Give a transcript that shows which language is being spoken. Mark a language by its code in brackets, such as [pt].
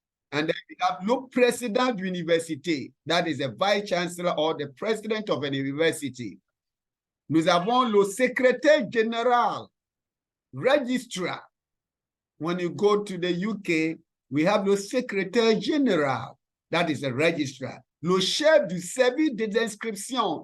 [en] And then we have no president university. That is a vice chancellor or the president of an university. [fr] Nous avons le secrétaire général, registrar. [en] When you go to the UK, we have the secretary general, that is a registrar. [fr] Le chef du service des inscriptions.